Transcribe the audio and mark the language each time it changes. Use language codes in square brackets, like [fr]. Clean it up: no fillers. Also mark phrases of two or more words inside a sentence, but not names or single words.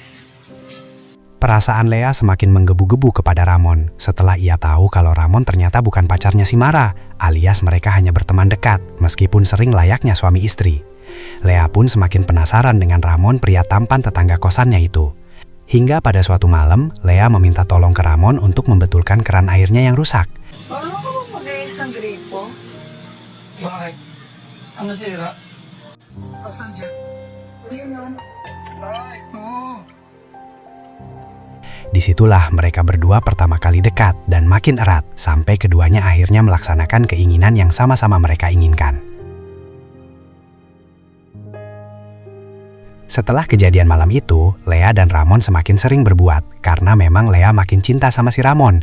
[id] Perasaan Lea semakin menggebu-gebu kepada Ramon setelah ia tahu kalau Ramon ternyata bukan pacarnya si Mara, alias mereka hanya berteman dekat meskipun sering layaknya suami istri. Lea pun semakin penasaran dengan Ramon, pria tampan tetangga kosannya itu. Hingga pada suatu malam, Lea meminta tolong ke Ramon untuk membetulkan keran airnya yang rusak. [tl] Marunong ka bang mag-ayos ng gripo? Bakit? Ano sira? Asan dyan? Ayun naman. Ay, oo. [id] Disitulah mereka berdua pertama kali dekat dan makin erat sampai keduanya akhirnya melaksanakan keinginan yang sama-sama mereka inginkan. Setelah kejadian malam itu, Lea dan Ramon semakin sering berbuat karena memang Lea makin cinta sama si Ramon.